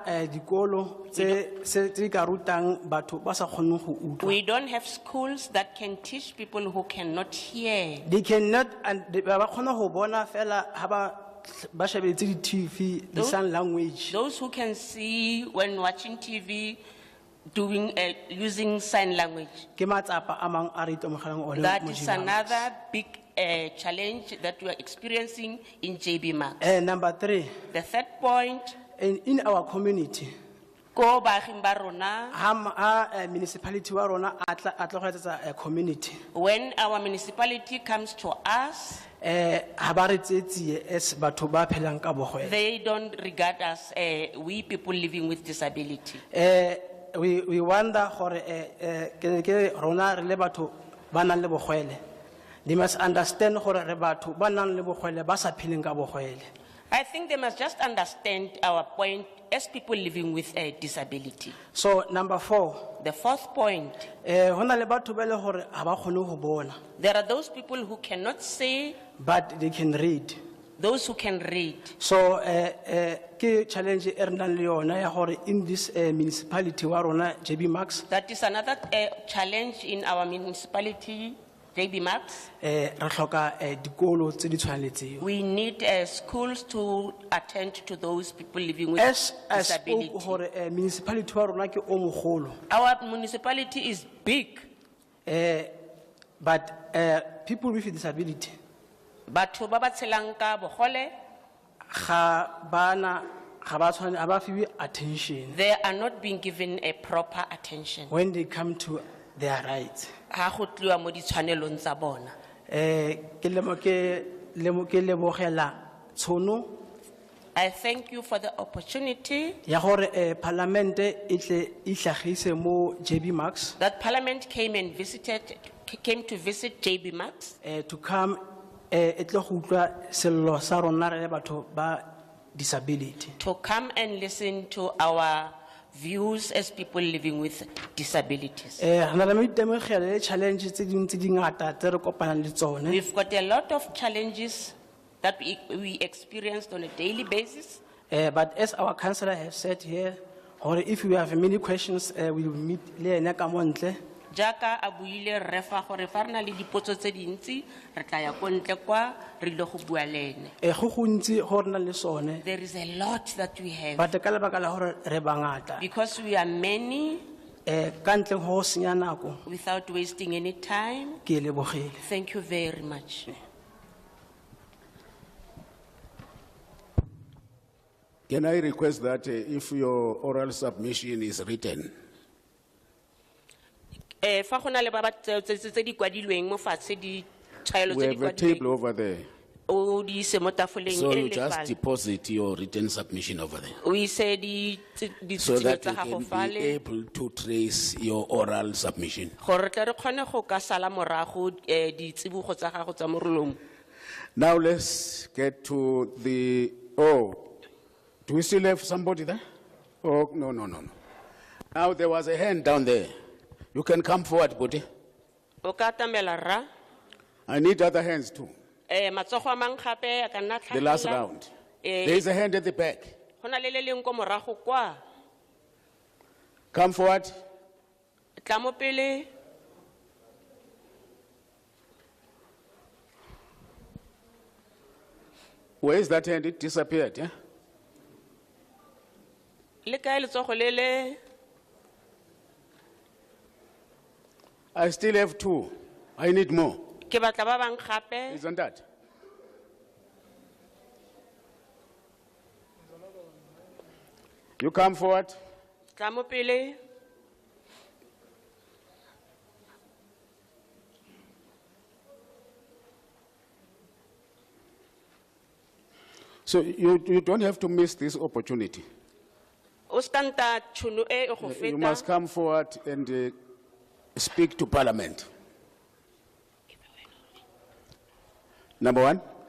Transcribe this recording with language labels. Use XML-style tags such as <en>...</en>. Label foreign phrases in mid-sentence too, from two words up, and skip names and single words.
<en>have schools that can teach people who cannot hear. They cannot, and Those who can see when watching TV, doing, using sign language.</en> <tn>Ke matsapa a mang a re itemogelang one</tn> <en>That mo is JB Max. another big challenge that we are experiencing in JB Max. Number 3, The third point, in our community,</en> <tn>ko baaging ba rona, municipality wa rona a tla go etsetsa a community.</tn> <en>when our municipality comes to us,</en> <tn>Ha ba re tsetsie as batho ba phelang ka bogwele.</tn> <en>they don't regard us, we people living with disability. We wonder</en> <tn>gore ke rona re le batho ba nang le bogwele.</tn> <en>They must understand</en> <tn>gore re batho ba nang le bogwele ba sa pheleng ka bogwele.</tn> <en>I think they must just understand our point as people living with a disability. So number 4, The fourth point,</en> <tn>hona le batho ba le gore ha ba kgone go bona,</tn> <en>there are those people who cannot see, but they can read. those who can read.</en> <tn>So ke challenge e re nang le yona ya gore</tn> <en>in this municipality</en> <tn>wa rona JB Max,</tn> <en>That is another challenge in our municipality, JB Max.</en> <tn>re hloka dikolo tse di tshwanetseng.</tn> <en>We need schools to attend to those people living with As I spoke disability.</en> <tn>gore municipality wa rona ke o mogolo,</tn> <en>Our municipality is big, but people with disability</en> <tn>batho ba ba tshelang ka bogole, ga ba fiwe attention</tn> <en>they are not being given a proper attention. when they come to their rights.</en> <tn>Ha go tliwa mo ditshwanelong tsa bona. Ke lebogela tshono</tn> <en>I thank you for the opportunity</en> <tn>ya gore parlamente e tle e tlhagise mo JB Max</tn> <en>that Parliament came to visit JB Max to come</en> <tn>e tle go utlwa sello sa rona re le batho ba disability.</tn> <en>to come and listen to our views as people living with disabilities.</en> <tn>Re na le maitemogelo le challenge tse dingwe tse di ngata tse re kopanang le tsone.</tn> <en>We've got a lot of challenges that we experienced on a daily basis. But as our councillor has said here, or if you have many questions, we will meet</en> <tn>le ene ka mo ntle. Jaka a buile re fa gore fa re na le dipotso tse dintsi re tla ya ko ntle kwa re ile go bua le ene. Go gontsi go re na le sone.</tn> <en>There is a lot that we have</en> <tn>But ka lebaka la gore re bangata.</tn> <en>because we are many.</en> <tn>Ka ntle go senya nako.</tn> <en>Without wasting any time,</en> <tn>Ke lebogile.</tn> <en>thank you very much. Can I request that if your oral submission is written,</en> <tn>Fa go na le ba ba tse di kwadilweng mo fatshe di tshwaelo</tn> <en>we</en> <tn>tse di</tn> <en>have a table kwadilweng over there,</en> <tn>o di ise mo tafoleng</tn> <en>so e you le just fale. deposit your written submission over there,</en> <tn>O ise di</tn> <en>so that tsa we gago can be fale able to trace your oral submission.</en> <tn>gore re tle re kgone go ka sala morago ditsibogo tsa gago tsa morolong.</tn> <en>Now let's get to the, do we still have somebody there? Oh, no. Now there was a hand down there. You can come forward, Bodi.</en> <tn>O ka atamela rra.</tn> <en>I need other hands too.</en> <tn>Matsogo a mang gape a ka nna</tn> <en>The last tlhagela. round. There is a hand at the back.</en> <tn>Go na le le leng ko morago kwa.</tn> <en>Come forward.</en> <tn>Tla mo pele.</tn> <en>Where is that hand? It disappeared, yeah?</en> <tn>Le kae letsogo le le.</tn> <en>I still have two. I need more.</en> <tn>Ke batla ba bang gape.</tn> <en>Isn't that? You come forward.</en> <tn>Tla mo pele.</tn> <en>So you don't have to miss this opportunity.</en> <tn>O ska nta tšhono e go</tn> <en>You must feta. come forward and speak to Parliament. Number one.</en>